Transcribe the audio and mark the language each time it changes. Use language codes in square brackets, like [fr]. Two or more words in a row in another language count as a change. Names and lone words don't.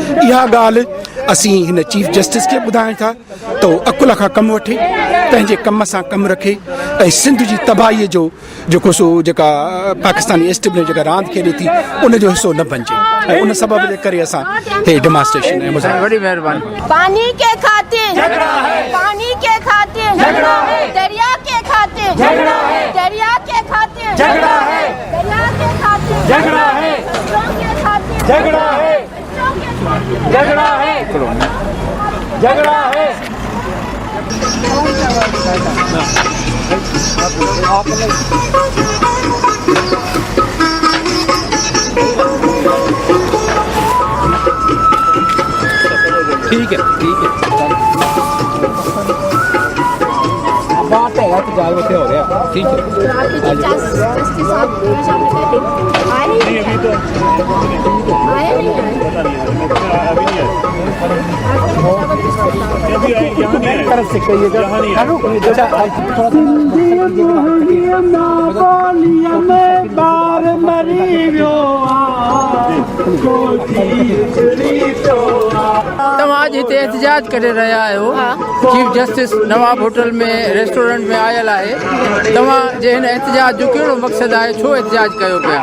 [sd] इहा ॻाल्हि असीं हिन चीफ जस्टिस खे ॿुधायूं था त उहो अकुल खां कमु वठे पंहिंजे कम सां कमु रखे ऐं सिंध जी तबाहीअ जो जेको सो जेका पाकिस्तानी एस्टेब्लिश जेका रांदि खेॾे थी उनजो हिसो न बणिजे ऐं उन सबब जे करे असां हे डेमॉन्स्ट्रेशन ऐं वॾी महिरबानी। [ur] پانی کے خاطر جھگڑا ہے، پانی کے خاطر جھگڑا ہے، دریا کے خاطر جھگڑا ہے، دریا کے خاطر جھگڑا ہے، دریا کے خاطر جھگڑا ہے، بچوں کے خاطر جھگڑا ہے، بچوں کے خاطر جھگڑا ہے، جھگڑا ہے. ٹھیک ہے ٹھیک ہے بات ہے تو جال بتے ہو گیا ٹھیک ہے. جسٹس صاحب آئے نہیں ابھی تو آئے نہیں [sd] तव्हां अॼु हिते एहतजाज करे रहिया आहियो चीफ जस्टिस नवाब होटल में रेस्टोरेंट में आयल आहे तव्हां जे हिन एहतजाज जो कहिड़ो मक़सदु आहे छो एहतजाज कयो पिया